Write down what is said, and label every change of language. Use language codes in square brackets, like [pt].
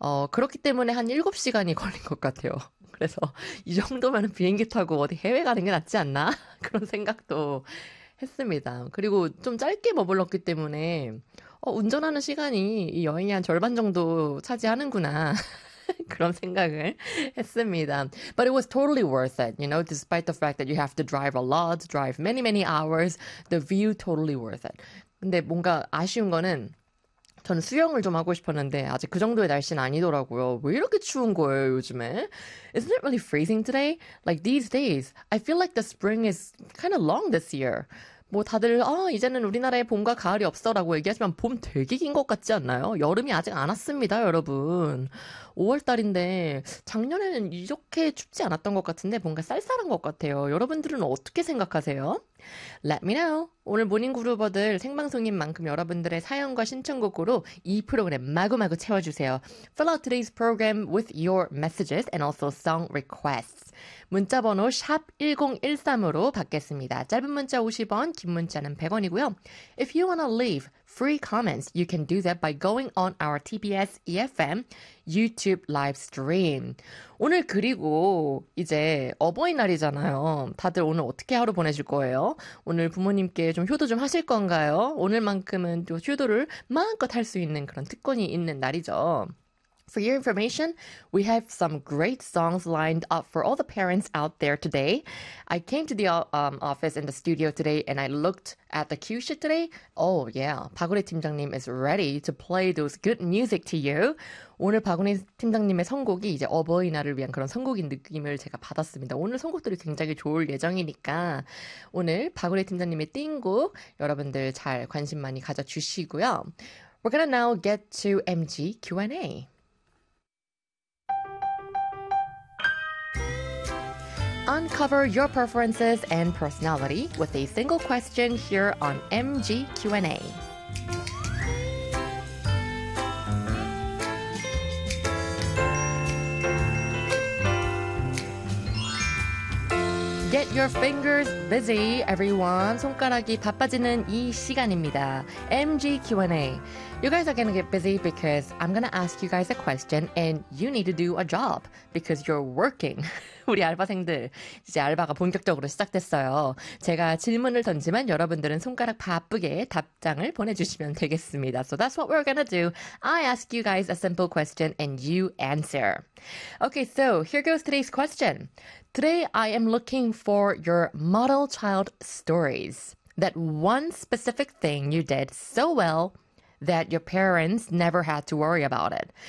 [ko] 그렇기 때문에 한 7시간이 걸린 것 같아요. 그래서 이 정도면 비행기 타고 어디 해외 가는 게 낫지 않나? 그런 생각도 했습니다. 그리고 좀 짧게 머물렀기 때문에 운전하는 시간이 이 여행의 한 절반 정도 차지하는구나. 그런 생각을 했습니다. [en] But it was totally worth it, you know, despite the fact that you have to drive a lot, drive many, many hours, the view totally worth it. [ko] 근데 뭔가 아쉬운 거는 저는 수영을 좀 하고 싶었는데 아직 그 정도의 날씨는 아니더라고요. 왜 이렇게 추운 거예요, 요즘에? [en] Isn't it really freezing today? Like these days, I feel like the spring is kind of long this year. [ko] 뭐 다들 이제는 우리나라에 봄과 가을이 없어라고 얘기하지만 봄 되게 긴것 같지 않나요? 여름이 아직 안 왔습니다, 여러분. 5월달인데 작년에는 이렇게 춥지 않았던 것 같은데 뭔가 쌀쌀한 것 같아요. 여러분들은 어떻게 생각하세요? [en] Let me know. [ko] 오늘 모닝 그루버들 생방송인 만큼 여러분들의 사연과 신청곡으로 이 프로그램 마구마구 채워주세요. [en] Fill out today's program with your messages and also song requests. [ko] 문자번호 샵 1013으로 받겠습니다. 짧은 문자 50원, 긴 문자는 100원이고요. [en] If you wanna leave free comments, you can do that by going on our TBS EFM YouTube live stream. [ko] 오늘 그리고 이제 어버이날이잖아요. 다들 오늘 어떻게 하루 보내실 거예요? 오늘 부모님께 좀 효도 좀 하실 건가요? 오늘만큼은 또 효도를 마음껏 할수 있는 그런 특권이 있는 날이죠. [en] For your information, we have some great songs lined up for all the parents out there today. I came to the office in the studio today and I looked at the cue sheet today. Oh yeah, 박은혜 팀장님 is ready to play those good music to you. [ko] 오늘 박은혜 팀장님의 선곡이 이제 어버이날을 위한 그런 선곡인 느낌을 제가 받았습니다. 오늘 선곡들이 굉장히 좋을 예정이니까 오늘 박은혜 팀장님의 띵곡 여러분들 잘 관심 많이 가져주시고요. [en] We're gonna now get to MG Q&A. 'Uncover your preferences and personality with a single question here on MG Q&A. 'Get your fingers busy, everyone.' [ko] 손가락이 바빠지는 이 시간입니다. [en] MG Q&A. You guys are gonna get busy because I'm gonna ask you guys a question and you need to do a job because you're working. [ko] 우리 알바생들, 이제 알바가 본격적으로 시작됐어요. 제가 질문을 던지면 여러분들은 손가락 바쁘게 답장을 보내주시면 되겠습니다. [en] So that's what we're gonna do. I ask you guys a simple question and you answer. Okay, so here goes today's question. Today I am looking for your model child stories. That one specific thing you did so well that your parents never had to worry about it.